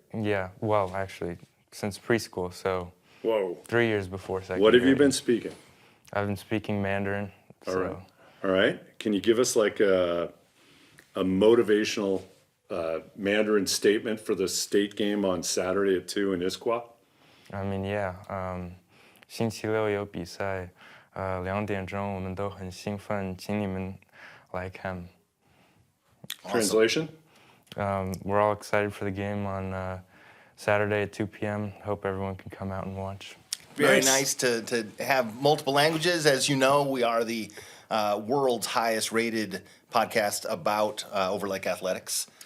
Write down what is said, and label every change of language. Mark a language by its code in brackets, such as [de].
[en] Yeah, well, actually, since preschool, so Whoa. 3 years before 2nd What have you grade. been speaking? I've been speaking Mandarin. All so. right. All right. Can you give us like a motivational Mandarin statement for the state game on Saturday at 2 in Issaquah? I mean, yeah. [zh] 星期六有比赛，2点钟我们都很兴奋，请你们来看。 [en] Translation? We're all excited for the game on Saturday at 2 p.m. Hope everyone can come out and watch. Very nice to have multiple languages. As you know, we are the world's highest rated podcast about Overlake athletics.